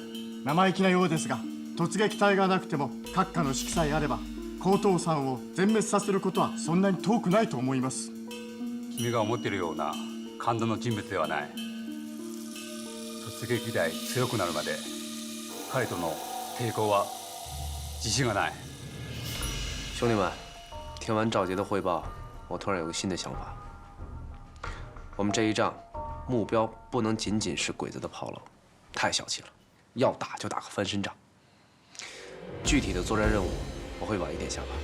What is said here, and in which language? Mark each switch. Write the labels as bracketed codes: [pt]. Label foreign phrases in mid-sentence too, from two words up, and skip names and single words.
[ja] 生意気なようですが、突撃隊がなくても閣下の指揮さえあれば高藤さんを全滅させることはそんなに遠くないと思います。君が思っているような感動の人物ではない。突撃隊強くなるまで彼との抵抗は自信がない。 [zh] 兄弟们，听完赵杰的汇报，我突然有个新的想法。我们这一仗，目标不能仅仅是鬼子的炮楼，太小气了。要打就打个翻身仗。具体的作战任务，我会晚一点下发。